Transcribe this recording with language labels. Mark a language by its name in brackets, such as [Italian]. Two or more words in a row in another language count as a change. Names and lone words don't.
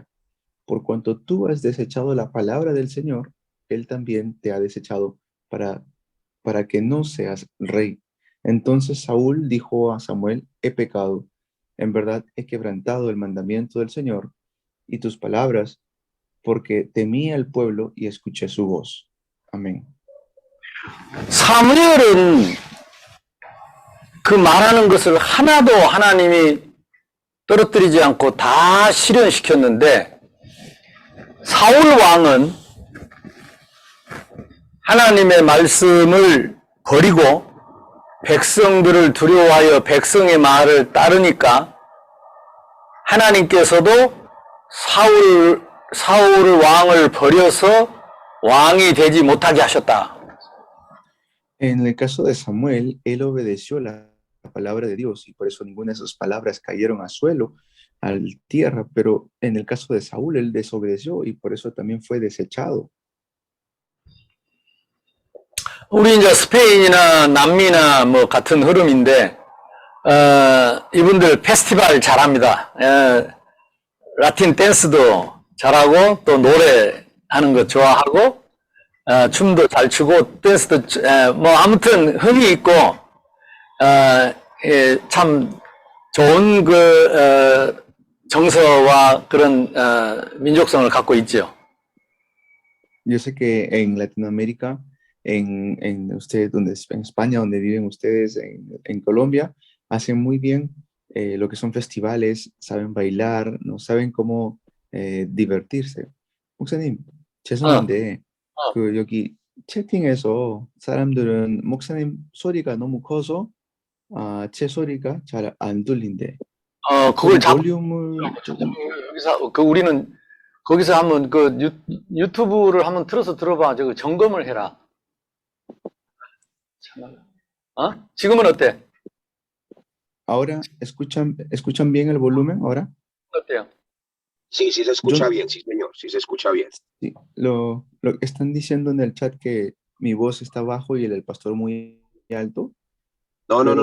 [Spanish] Por cuanto tú has desechado la palabra del Señor, Él también te ha desechado para que no seas rey. Entonces Saúl dijo a Samuel, he pecado, en verdad he quebrantado el mandamiento del Señor y tus palabras, porque temí al pueblo y escuché su voz. Amén. [Korean] 사무엘은 그 말하는 것을 하나도 하나님이 떨어뜨리지 않고 다 실현시켰는데 사울 왕은 하나님의 말씀을 버리고 백성들을 두려워하여 백성의 말을 따르니까 하나님께서도 사울 왕을 버려서 왕이 되지 못하게 하셨다. [Spanish] En el caso de Samuel, él obedeció la palabra de Dios y por eso ninguna de sus palabras cayeron a suelo, a tierra, pero en el caso de Saúl, él desobedeció y por eso también fue desechado. [Korean] 우리 이제 스페인이나 남미나 뭐 같은 흐름인데, 이분들 페스티벌 잘합니다. 라틴 댄스도 잘하고, 또 노래하는 거 좋아하고, 춤도 잘 추고, 댄스도, 뭐 아무튼 흥이 있고, 참 좋은 정서와 그런, 민족성을 갖고 있죠. [Spanish] Yo sé que en Latinoamérica, en ustedes, en España, donde viven ustedes, en Colombia, hacen muy bien lo que son festivales, saben bailar, no saben cómo divertirse. [Korean] 목사님, 죄송한데 그 여기 채팅에서 사람들은 목사님 소리가 너무 커서 제 소리가 잘 안 들린대. 그걸 잡고 볼륨을 조금 여기서 우리는 거기서 한번 유튜브를 한번 틀어서 들어봐. 저거 점검을 해라. 지금은 어때? [Spanish] Ahora escuchan bien el volumen ahora. [Korean] 어때요? [Spanish] Sí, sí se escucha bien, sí, señor, sí se escucha bien. Sí, lo están diciendo en el chat que mi voz está bajo y el del pastor muy alto. No, Pero